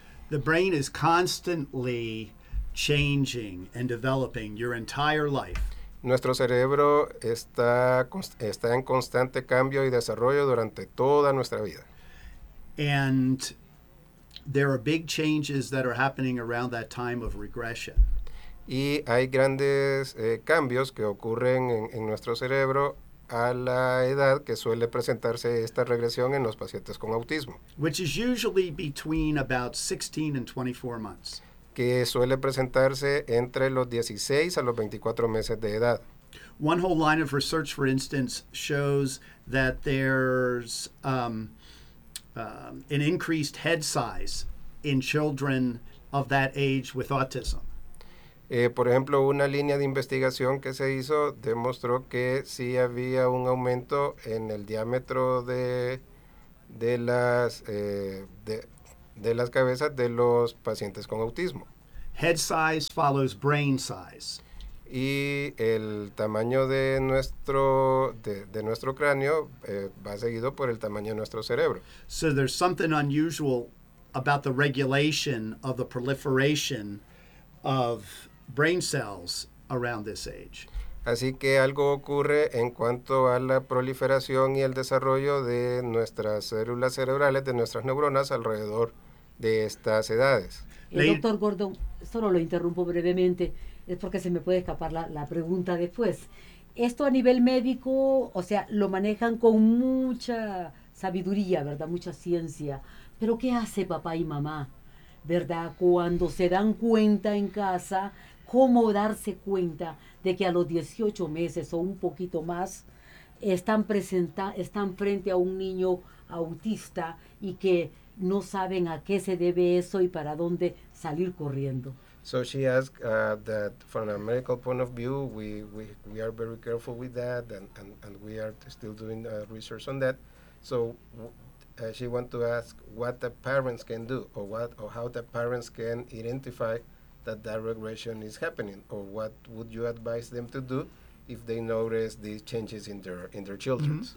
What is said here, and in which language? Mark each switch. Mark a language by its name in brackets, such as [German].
[English] The brain is constantly changing and developing your entire life. [Spanish] Nuestro cerebro está en constante cambio y desarrollo durante toda nuestra vida. [English] And there are big changes that are happening around that time of regression. [Spanish] Y hay grandes cambios que ocurren en nuestro cerebro a la edad que suele presentarse esta regresión en los pacientes con autismo. [English] Which is usually between about 16 and 24 months. [Spanish] Que suele presentarse entre los 16 a los 24 meses de edad. [English] One whole line of research, for instance, shows that there's an increased head size in children of that age with autism. [Spanish] Por ejemplo, una línea de investigación que se hizo demostró que sí había un aumento en el diámetro de las cabezas de los pacientes con autismo. [English] Head size follows brain size. [Spanish] Y el tamaño de nuestro cráneo va seguido por el tamaño de nuestro cerebro. [English] So there's something unusual about the regulation of the proliferation of brain cells around this age. [Spanish] Así que algo ocurre en cuanto a la proliferación y el desarrollo de nuestras células cerebrales, de nuestras neuronas alrededor de estas edades. Doctor Gordon, solo lo interrumpo brevemente, es porque se me puede escapar la pregunta después. Esto a nivel médico, o sea, lo manejan con mucha sabiduría, ¿verdad? Mucha ciencia. Pero ¿qué hace papá y mamá? ¿Verdad? Cuando se dan cuenta en casa, ¿cómo darse cuenta de que a los 18 meses o un poquito más están frente a un niño autista y que no saben a qué se debe eso y para dónde salir corriendo. [English] So she asked that from a medical point of view, we are very careful with that, and we are still doing research on that. So she wants to ask what the parents can do, or what or how the parents can identify that that regression is happening, or what would you advise them to do if they notice these changes in their children?